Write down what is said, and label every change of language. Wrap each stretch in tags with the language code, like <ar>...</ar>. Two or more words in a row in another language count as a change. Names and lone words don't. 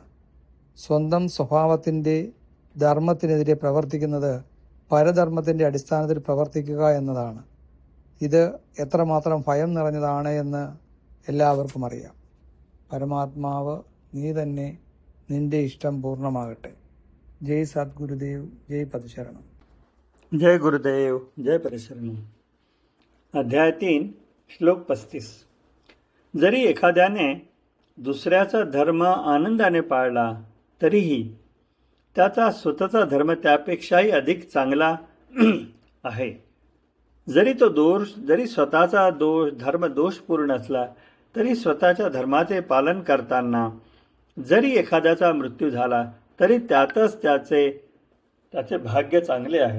<ml>സ്വന്തം സ്വഭാവത്തിൻ്റെ ധർമ്മത്തിനെതിരെ പ്രവർത്തിക്കുന്നത് പരധർമ്മത്തിൻ്റെ അടിസ്ഥാനത്തിൽ പ്രവർത്തിക്കുക എന്നതാണ്. ഇത് എത്രമാത്രം ഭയം നിറഞ്ഞതാണ് എന്ന് എല്ലാവർക്കും അറിയാം. പരമാത്മാവ് നീ തന്നെ, നിന്റെ ഇഷ്ടം പൂർണ്ണമാകട്ടെ.</ml> <sa>जय सद्गुरुदेव, जय पदशरणम. जय गुरुदेव, जय पदशरणम.</sa> <mr>अध्याय 3, श्लोक 35. जरी एखाद्याने दुसऱ्याचा धर्म आनंदाने पाळला तरीही त्याचा स्वतःचा धर्म त्यापेक्षाही अधिक चांगला आहे. जरी स्वतःचा धर्म दोषपूर्ण असला तरी स्वतःच्या धर्माचे पालन करताना जरी एखाद्याचा मृत्यू झाला तरी त्यातच त्याचे भाग्य चांगले आहे.</mr>